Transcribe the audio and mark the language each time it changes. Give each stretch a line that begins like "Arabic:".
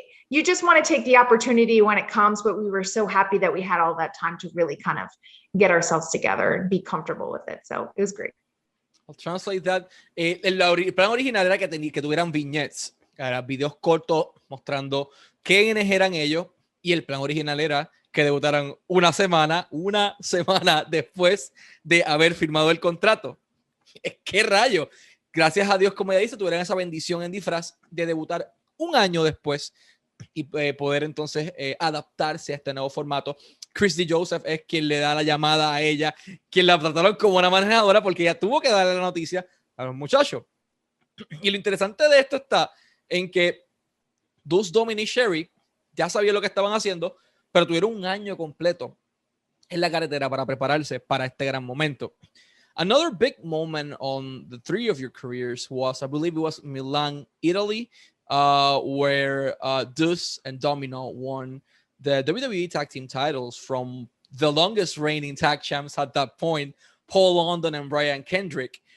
English: You just want to take the opportunity when it comes, but we were so happy that we had all that time to really kind of get ourselves together and be comfortable with it. So it was great. I'll translate that.
Spanish: El plan original era que tuvieran vignettes, videos cortos mostrando quiénes eran ellos, y el plan original era que debutaran una semana después de haber firmado el contrato. ¡Qué rayo! Gracias a Dios, como ya dice, tuvieran esa bendición en disfraz de debutar un año después y poder entonces adaptarse a este nuevo formato. Chris DeJoseph es quien le da la llamada a ella, quien la trataron como una manejadora porque ella tuvo que darle la noticia a los muchachos. Y lo interesante de esto está en que Deuce Domino y Sherry ya sabían lo que estaban haciendo, pero tuvieron un año completo en la carretera para prepararse para este gran momento.
English: Another big moment on the three of your careers was, I believe it was Milan, Italy, where Deuce and Domino won the WWE Tag Team titles from the longest reigning tag champs at that point, Paul London and Brian Kendrick.